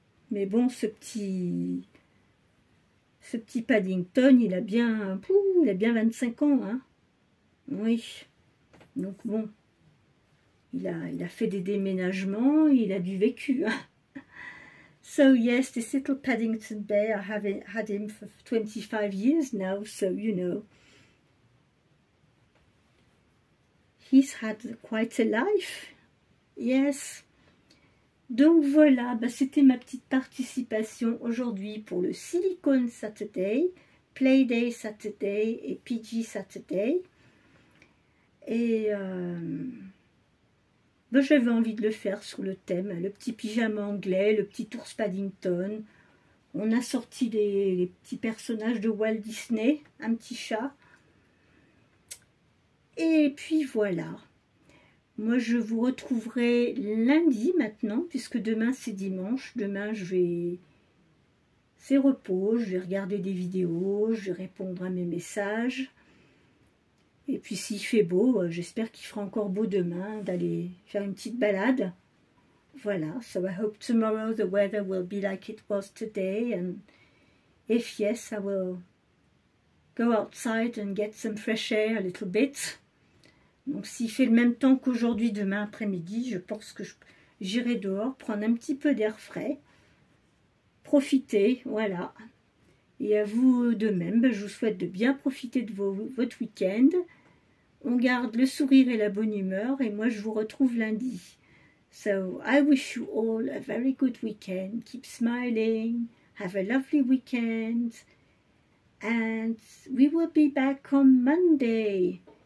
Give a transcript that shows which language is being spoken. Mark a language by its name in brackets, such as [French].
[French] Mais bon, ce petit Paddington, il a bien 25 ans, hein. Oui. Donc bon, il a fait des déménagements, il a du vécu. Hein. [English] So yes, this little Paddington Bear, I have had him for 25 years now, so you know. He's had quite a life. Yes. [French] Donc voilà, c'était ma petite participation aujourd'hui pour le Silicone Saturday, Playday Saturday et PG Saturday. Et j'avais envie de le faire sur le thème, le petit pyjama anglais, le petit ours Paddington. On a sorti les petits personnages de Walt Disney, un petit chat. Et puis voilà. Moi, je vous retrouverai lundi maintenant, puisque demain, c'est dimanche. Demain, c'est repos, je vais regarder des vidéos, je vais répondre à mes messages. Et puis, s'il fait beau, j'espère qu'il fera encore beau demain, d'aller faire une petite balade. [English] Voilà, so I hope tomorrow the weather will be like it was today. And if yes, I will go outside and get some fresh air a little bit. [French] Donc s'il fait le même temps qu'aujourd'hui, demain après-midi, je pense que j'irai dehors, prendre un petit peu d'air frais, profiter, voilà. Et à vous de même, je vous souhaite de bien profiter de votre week-end. On garde le sourire et la bonne humeur, et moi je vous retrouve lundi. [English] So, I wish you all a very good weekend. Keep smiling, have a lovely weekend, and we will be back on Monday.